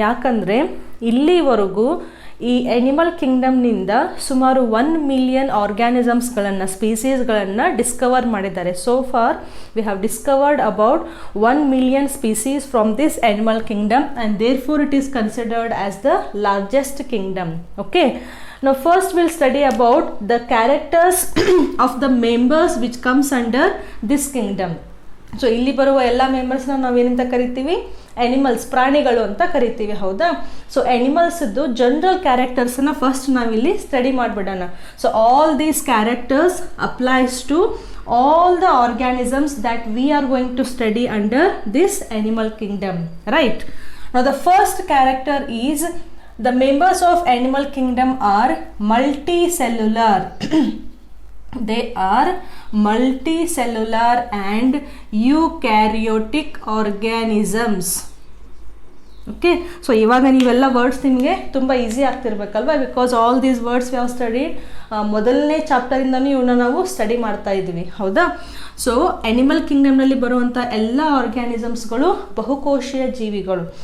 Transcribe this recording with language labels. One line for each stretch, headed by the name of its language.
Kannada: ಯಾಕಂದರೆ ಇಲ್ಲಿವರೆಗೂ ಈ ಎನಿಮಲ್ ಕಿಂಗ್ಡಮ್ನಿಂದ ಸುಮಾರು 1 ಮಿಲಿಯನ್ ಆರ್ಗ್ಯಾನಿಸಮ್ಸ್ಗಳನ್ನು, ಸ್ಪೀಸೀಸ್ಗಳನ್ನು ಡಿಸ್ಕವರ್ ಮಾಡಿದ್ದಾರೆ.
English: So far we have discovered about 1 million species from this animal kingdom and therefore it is considered as the largest kingdom. Okay, now first we'll study about the characters of the members which comes under this kingdom.
Kannada: So ಇಲ್ಲಿ ಬರುವ ಎಲ್ಲ ಮೆಂಬರ್ಸ್ನ ನಾವೇನಂತ ಕರಿತೀವಿ? Animals, ಪ್ರಾಣಿಗಳು ಅಂತ ಕರಿತೀವಿ. ಹೌದಾ? So ಆ್ಯನಿಮಲ್ಸ್ದು general ಕ್ಯಾರೆಕ್ಟರ್ಸನ್ನ first ನಾವಿಲ್ಲಿ ಸ್ಟಡಿ ಮಾಡಿಬಿಡೋಣ.
English: So all these characters applies to all the organisms that we are going to study under this animal kingdom. Right? Now the first character is the members of animal kingdom are multicellular. They are multicellular and eukaryotic organisms.
Kannada: Okay, so ಇವಾಗ ನೀವೆಲ್ಲ words ನಿಮಗೆ ತುಂಬ easy ಆಗ್ತಿರ್ಬೇಕಲ್ವ?
English: Because all these words we have studied.
Kannada: ಮೊದಲನೇ ಚಾಪ್ಟರಿಂದನೂ ಇವನ್ನ ನಾವು study ಮಾಡ್ತಾ ಇದ್ವಿ. ಹೌದಾ? ಸೊ ಆ್ಯನಿಮಲ್ ಕಿಂಗ್ಡಮ್ನಲ್ಲಿ ಬರುವಂಥ ಎಲ್ಲ ಆರ್ಗ್ಯಾನಿಸಮ್ಸ್ಗಳು ಬಹುಕೋಶೀಯ ಜೀವಿಗಳು.